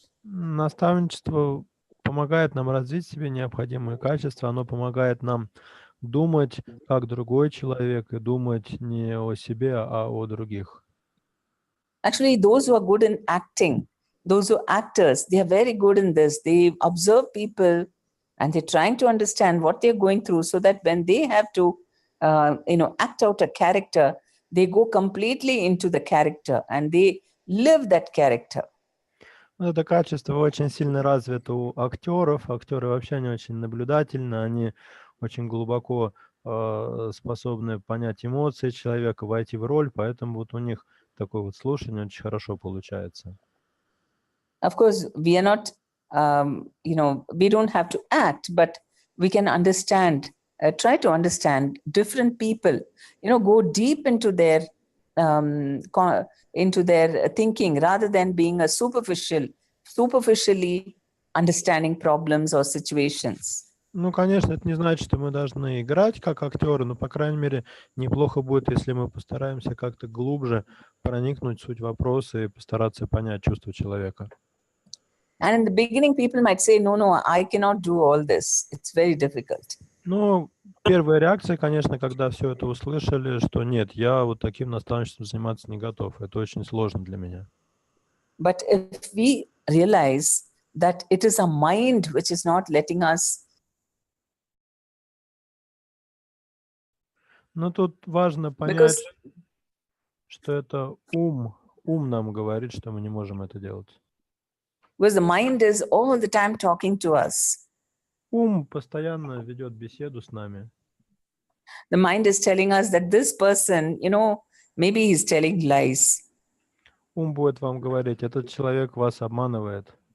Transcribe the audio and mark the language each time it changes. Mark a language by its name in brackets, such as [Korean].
[Russian] Наставничество помогает нам развить в себе необходимые качества, оно помогает нам думать как другой человек и думать не о себе, а о других. [English] Actually, those who are good in acting, those who are actors, they are very good in this. They observe people and they're trying to understand what they're going through so that when they have to, act out a character, they go completely into the character and they live that character. [Russian] Это качество очень сильно развито у актеров. Актеры вообще не очень наблюдательны, они очень глубоко способны понять эмоции человека, войти в роль, поэтому вот у них такое вот слушание очень хорошо получается. [English] Of course, we are not, we don't have to act, but we can understand, try to understand different people, go deep into their thinking rather than being a superficially understanding problems or situations. [Russian] Ну, конечно, это не значит, что мы должны играть как актеры, но, по крайней мере, неплохо будет, если мы постараемся как-то глубже проникнуть в суть вопроса и постараться понять чувства человека. [English] And in the beginning, people might say, no, I cannot do all this. It's very difficult. [Russian] Ну, первая реакция, конечно, когда все это услышали, что нет, я вот таким наставничеством заниматься не готов. Это очень сложно для меня. [English] But if we realize that it is a mind which is not letting us. [Russian] Но тут важно понять, что это ум нам говорит, что мы не можем это делать. [English] Because the mind is all the time talking to us. [Russian] Ум постоянно ведет беседу с нами. [English] The mind is telling us that this person, maybe he's telling lies. [Russian] Ум будет вам говорить, этот человек вас обманывает.